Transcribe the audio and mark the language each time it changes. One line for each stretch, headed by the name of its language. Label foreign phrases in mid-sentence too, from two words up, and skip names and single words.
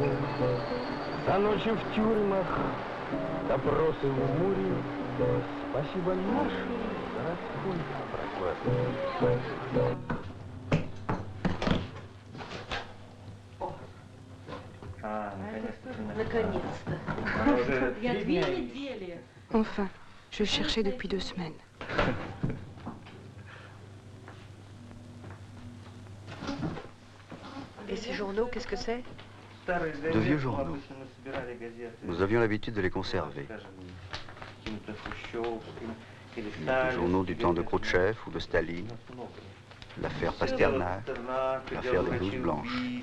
Russian: За ночи в тюрьмах, допросы в Муре, спасибо нашей городской прокуратуре. Наконец-то.
French: Il y a 2 недели. Enfin, je le cherchais depuis 2 semaines. Et ces journaux, qu'est-ce que c'est? De vieux journaux. Nous avions l'habitude de les conserver. Des journaux du temps de Khrouchtchev ou de Staline, l'affaire Pasternak, l'affaire des blouses blanches.